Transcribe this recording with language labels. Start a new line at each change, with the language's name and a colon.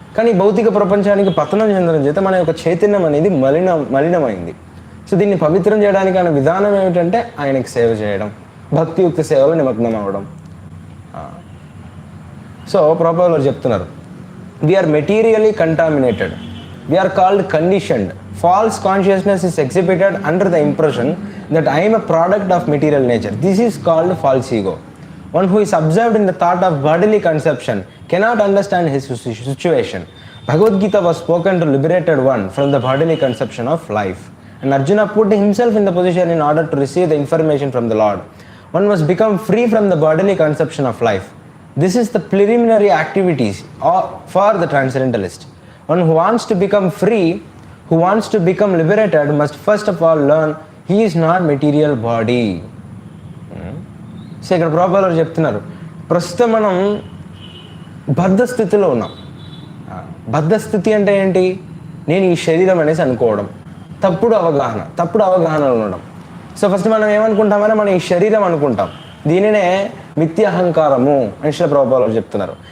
Telugu: కానీ భౌతిక ప్రపంచానికి పతనం చెందడం చేత మన యొక్క చైతన్యం అనేది మలినమైంది. సో దీన్ని పవిత్రం చేయడానికి ఆయన విధానం ఏమిటంటే ఆయనకి సేవ చేయడం, భక్తియుక్త సేవలో నిమగ్నం అవ్వడం. సో ప్రభుపాదులు చెప్తున్నారు,
English: We are materially contaminated, we are called conditioned. False consciousness is exhibited under the impression that I am a product of material nature. This is called false ego. One who is observed in the thought of bodily conception cannot understand his situation. Bhagavad Gita was spoken to liberated one from the bodily conception of life. And Arjuna put himself in the position in order to receive the information from the Lord. One must become free from the bodily conception of life. This is the preliminary activities for the transcendentalist. One who wants to become free, who wants to become liberated, must first of all learn he is not material body.
Telugu: So ఇక్కడ ప్రభుపాదులు చెప్తున్నారు, ప్రస్తుతం మనం బద్ధ స్థితిలో ఉన్నాం. బద్ధ స్థితి అంటే ఏంటి? నేను ఈ శరీరం అనేసి అనుకోవడం, తప్పుడు అవగాహనలో ఉండడం. సో ఫస్ట్ మనం ఏమనుకుంటామని మనం ఈ శరీరం అనుకుంటాం. దీనినే మిథ్యాహంకారము అని ప్రభుపాదులు చెప్తున్నారు.